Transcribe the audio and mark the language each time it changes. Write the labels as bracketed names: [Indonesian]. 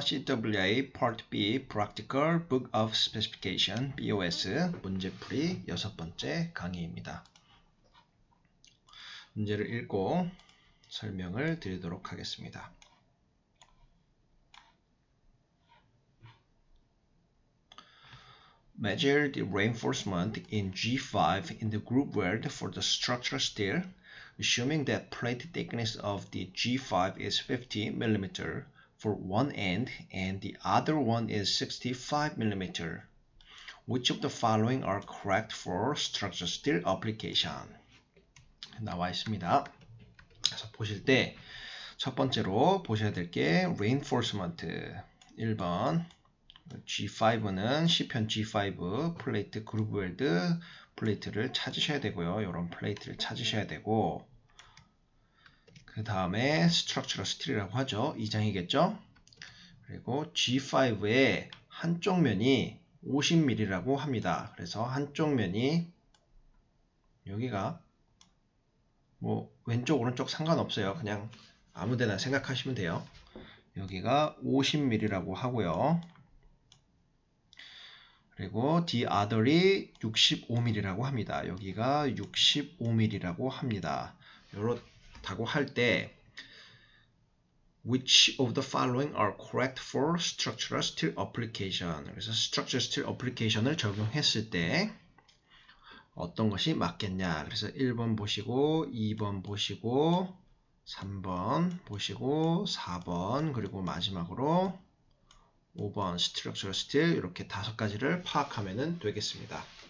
[Korean] CWI Part B Practical Book of Specification BOS 문제풀이 6번째 강의입니다. 문제를 읽고 설명을 드리도록 하겠습니다. [English] Measure the reinforcement in G5 in the group weld for the structural steel, assuming that plate thickness of the G5 is 50 mm for one end and the other one is 65 mm. Which of the following are correct for structural steel application? [Korean] 나와 있습니다. 그래서 보실 때 첫 번째로 보셔야 될 게 reinforcement 1번 G5는 C편 G5 플레이트 그루브 웰드 플레이트를 찾으셔야 되고요. 이런 플레이트를 찾으셔야 되고 그 다음에 스트럭처럴 스틸이라고 하죠. 2장이겠죠. 그리고 G5의 한쪽 면이 50mm라고 합니다. 그래서 한쪽 면이 여기가 뭐 왼쪽 오른쪽 상관없어요. 그냥 아무데나 생각하시면 돼요. 여기가 50mm라고 하고요. 그리고 the other이 65mm라고 합니다. 여기가 65mm라고 합니다. 이렇다고 할 때 [English] Which of the following are correct for structural steel application? [Korean] 그래서 structural steel application을 적용했을 때 어떤 것이 맞겠냐? 그래서 1번 보시고 2번 보시고 3번 보시고 4번 그리고 마지막으로 5번 structural steel 이렇게 5가지를 파악하면 되겠습니다.